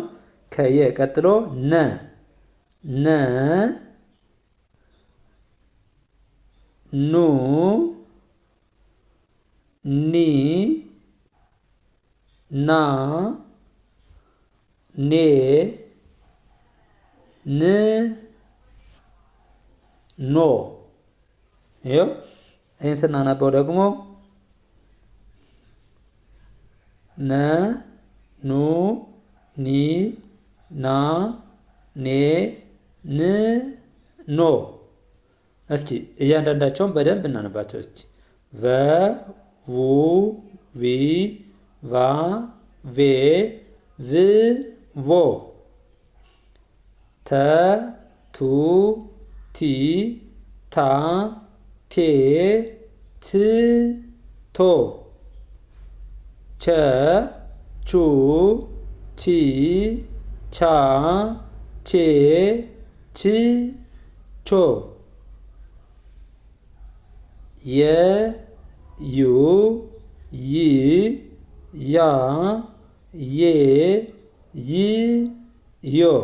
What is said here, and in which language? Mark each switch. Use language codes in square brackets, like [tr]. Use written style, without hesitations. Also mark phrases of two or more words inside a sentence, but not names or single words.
[am] ከየ ቀጥሎ ነ ነ ኑ ኒ ና ኔ ን ኖ። ይኸው ይህን ስናነበው ደግሞ ነ ኑ ኒ ና ኔ ን ኖ። እስኪ እያንዳንዳቸውን በደንብ እናነባቸው። እስኪ ቨ ቡ ቪ ቫ ቬ ቭ ቮ ተ ቱ ቲ ታ ቴ ት ቶ ቸ ቹ ቺ ቻ ቼ ች ቾ የ ዩ ይ ያ ዬ ይ ዮ